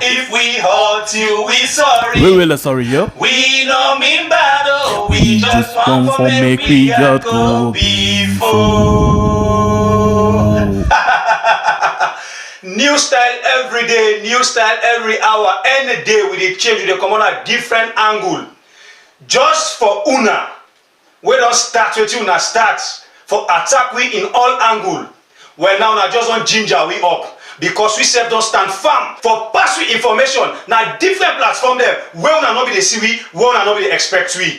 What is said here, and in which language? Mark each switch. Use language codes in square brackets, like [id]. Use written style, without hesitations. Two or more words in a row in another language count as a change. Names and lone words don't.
[pcm] If we hurt you, we sorry. We really sorry, yo. We no mean bad, oh. We just want for make we a go before. New style every day, new style every hour, any day we dey change, we dey come on a different angle. Just for una, we don't start with you, una start for attack we in all angle. Well now, na just one ginger we up. Because we self don't stand firm for pass we information. Now different platform there, where una no be dey see we, where una no be dey expect we.